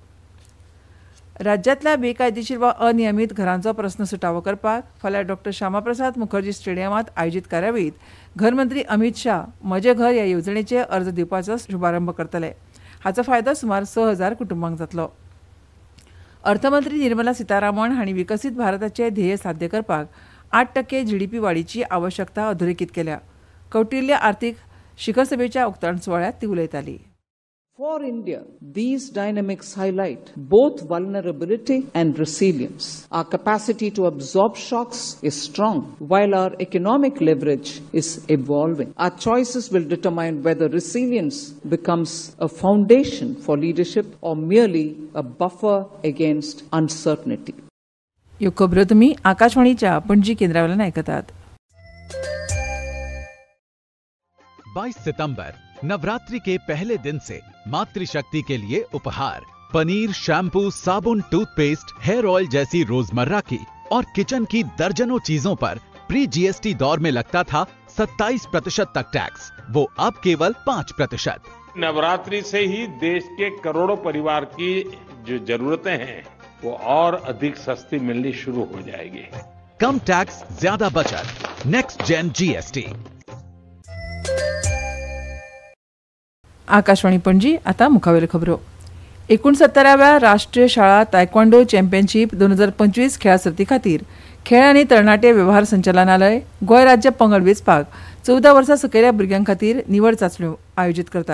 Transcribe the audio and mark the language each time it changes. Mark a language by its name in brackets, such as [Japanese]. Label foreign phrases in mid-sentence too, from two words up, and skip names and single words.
[Konkani] राज्यांतल्या बेकायदेशीर वा अनियमीत घरांचो प्रस्न सुटावो करपाक फाल्यां डॉ श्यामाप्रसाद मुखर्जी स्टेडियमांत आयोजीत कार्यावळीत घरमंत्री अमित शाह म्हजें घर ह्या येवजणेचे अर्ज दिवपाचो शुभारंभ करतले. हाचो फायदो सुमार 6,000 कुटुंबांक जातलो. अर्थमंत्री निर्मला सीतारामन हांणी विकसीत भारताचे ध्येय साध्य करपाक 8% GDP वाडीची आवश्यकता अधोरेखीत केल्या. कौटिल्य आर्थीक शिखर सभेच्या उक्तावण सुवाळ्यात ती उलयताली. [English] For India, these dynamics highlight both vulnerability and resilience. Our capacity to absorb shocks is strong, while our economic leverage is evolving. Our choices will determine whether resilience becomes a foundation for leadership or merely a buffer against uncertainty. [Konkani] ह्यो खबरो तुमी आकाशवाणीच्या पणजी केंद्रावयल्यान आयकतात. [Hindi] 22 सितंबर नवरात्रि के पहले दिन से मातृशक्ति के लिए उपहार पनीर, शैम्पू, साबुन, टूथपेस्ट, [English] hair oil [Hindi] जैसी रोजमर्रा की और किचन की दर्जनों चीजों पर [English] pre GST [Hindi] दौर में लगता था 27% तक टैक्स, वो अब केवल 5%। नवरात्रि से ही देश के करोड़ों परिवार की जो जरूरतें हैं वो और अधिक सस्ती मिलनी शुरू हो जाएगी। कम टैक्स, ज्यादा बचत, [English] Next Gen GST. [Konkani] आकाशवाणी पणजी. आता मुखावेल्यो खबरो. 69व्या राष्ट्रीय शाळा तायक्वांडो चॅम्पियनशीप 2025 खेळा सर्ती खातीर खेळ आनी तरणाटे वेव्हार संचालनालय गोंय राज्य पंगड वेंचपाक 14 वर्सां सकयल्या भुरग्यां खातीर निवड चांचण्यो आयोजीत करता.